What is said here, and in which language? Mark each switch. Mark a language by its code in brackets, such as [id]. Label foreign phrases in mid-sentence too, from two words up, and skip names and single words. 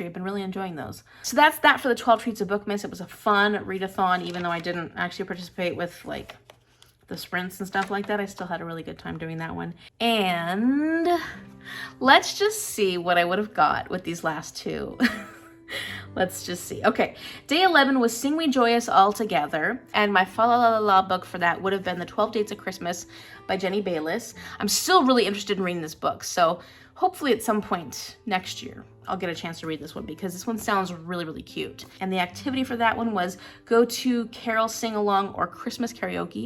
[en] I've been really enjoying those. So that's that for the 12 Treats of Bookmas. It was a fun readathon, even though I didn't actually participate with like the sprints and stuff like that. I still had a really good time doing that one. And let's just see what I would have got with these last 2. Let's just see. Okay, day 11 was Sing We Joyous All Together, and my fa la la la la book for that would have been The 12 Dates of Christmas by Jenny Bayliss. I'm still really interested in reading this book, so hopefully at some point next year I'll get a chance to read this one because this one sounds really, really cute. And the activity for that one was go to carol sing-along or Christmas karaoke.